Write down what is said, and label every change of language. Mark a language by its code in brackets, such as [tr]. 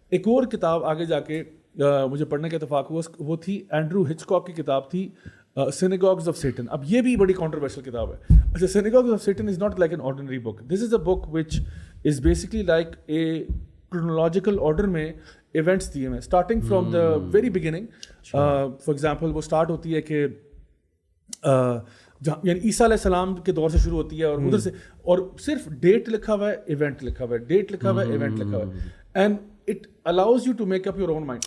[ur] ایک اور کتاب آگے جا کے مجھے پڑھنے کا اتفاق ہوا، وہ تھی اینڈرو ہچکاک کی کتاب تھی Synagogues of Satan. اب یہ بھی بڑی controversial کتاب ہے. [en] اچھا Synagogues of Satan is not like an ordinary book. This is a book which is basically like a chronological order میں [ur] ایونٹس دیے ہوئے ہیں [en] Starting from the very beginning. [ur] For example وہ اسٹارٹ ہوتی ہے کہ یعنی عیسیٰ علیہ السلام کے دور سے شروع ہوتی ہے اور ادھر سے, اور صرف ڈیٹ لکھا ہوا ہے, ایونٹ لکھا ہوا ہے, ڈیٹ لکھا ہوا ہے, ایونٹ لکھا ہوا ہے, [en] And it allows you to make up your own mind.